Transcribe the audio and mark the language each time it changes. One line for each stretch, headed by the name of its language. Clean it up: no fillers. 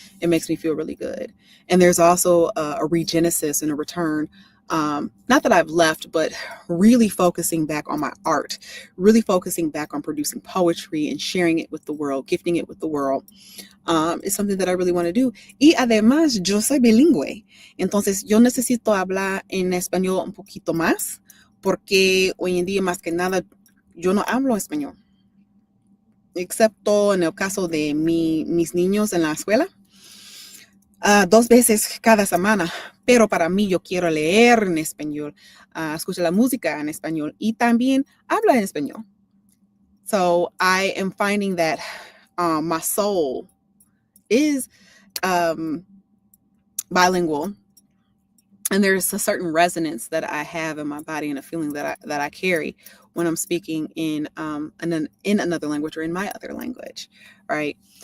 English: It makes me feel really good. And there's also a regenesis and a return. Not that I've left, but really focusing back on my art, really focusing back on producing poetry and sharing it with the world, gifting it with the world. Is something that I really want to do.
Spanish: Y además, yo soy bilingüe. Entonces, yo necesito hablar en español un poquito más, porque hoy en día, más que nada, yo no hablo español, excepto en el caso de mis niños en la escuela, 2 veces cada semana. Pero para mí, yo quiero leer en español, escuchar la música en español y también hablar en español.
English: So I am finding that my soul is bilingual. And there's a certain resonance that I have in my body and a feeling that I carry when I'm speaking in another language or in my other language, right?